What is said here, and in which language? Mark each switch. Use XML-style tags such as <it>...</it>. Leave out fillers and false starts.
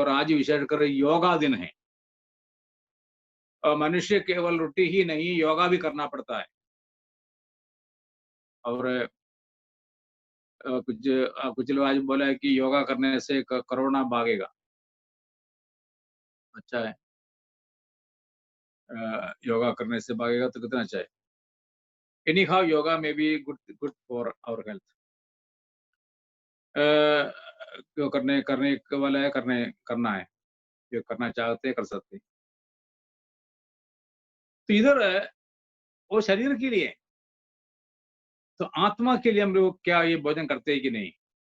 <hi>और आज विशेषकर योगा दिन है, और मनुष्य केवल रोटी ही नहीं, योगा भी करना पड़ता है। और कुछ लोग आज बोला है कि योगा करने से कोरोना भागेगा। अच्छा है, योगा करने से भागेगा तो कितना अच्छा है।</hi> <en>Anyhow, yoga may be good for our health.</en> <hi>जो करने वाला है, करना है, जो करना चाहते हैं कर सकते हैं। तो इधर वो शरीर के लिए, तो आत्मा के लिए हम लोग क्या ये भोजन करते हैं कि नहीं?</hi>